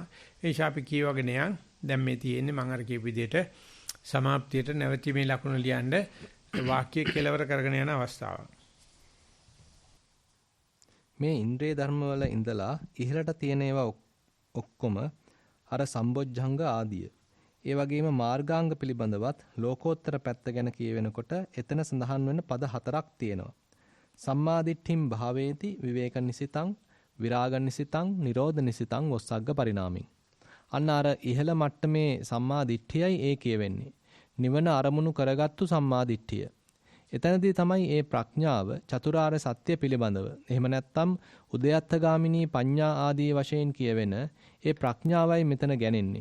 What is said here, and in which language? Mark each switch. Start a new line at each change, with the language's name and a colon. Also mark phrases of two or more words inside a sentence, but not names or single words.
Sinhala: ඒ නිසා අපි කියවගෙන යන් දැන් මේ තියෙන්නේ මම අර කියපු විදිහට සමාප්තියට නැවතීමේ ලකුණ ලියන්න වාක්‍ය කෙලවර කරගෙන යන අවස්ථාවක්. මේ ඉන්ද්‍රිය ධර්මවල ඉඳලා ඉහළට තියෙන ඒවා ඔක්කොම අර සම්බොජ්ජංග ආදිය. ඒ වගේම මාර්ගාංග පිළිබඳවත් ලෝකෝත්තර පැත්ත ගැන කියවෙනකොට එතන සඳහන් වෙන පද 4ක් තියෙනවා.
Pali: සම්මාදිට්ඨිම් භාවේති විවේක නිසිතං විරාග නිසිතං නිරෝධ නිසිතං වොස්සග්ග පරිණාමින්.
Sinhala: අන්න අර ඉහළ මට්ටමේ සම්මාදිට්ඨියයි ඒ කියවෙන්නේ. නිවන අරමුණු කරගත්තු සම්මාදිට්ඨිය. එතනදී තමයි මේ ප්‍රඥාව චතුරාර්ය සත්‍ය පිළිබඳව එහෙම නැත්නම්
Pali: උදයත්තගාමිනී පඤ්ඤා
Sinhala: ආදී වශයෙන් කියවෙන ඒ ප්‍රඥාවයි මෙතන ගැනෙන්නේ.